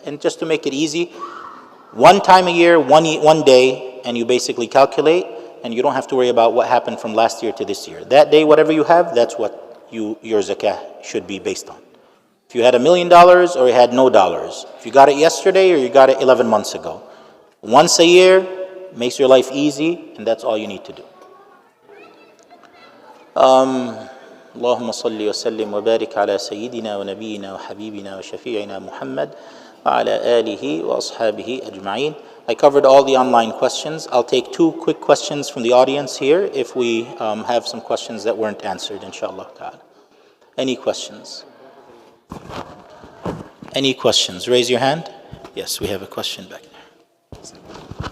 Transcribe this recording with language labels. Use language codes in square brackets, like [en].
[en] And just to make it easy, one time a year, one day, and you basically calculate, and you don't have to worry about what happened from last year to this year. That day, whatever you have, that's what your zakah should be based on. If you had $1 million or you had no dollars, if you got it yesterday or you got it 11 months ago, once a year makes your life easy, and that's all you need to do. [ar] اللهم صل وسلم وبارك على سيدنا ونبينا وحبيبنا وشفيعنا محمد وعلى آله وأصحابه أجمعين. [en] I covered all the online questions. I'll take 2 quick questions from the audience here if we have some questions that weren't answered, inshallah ta'ala. Any questions? Any questions? Raise your hand. Yes, we have a question back there.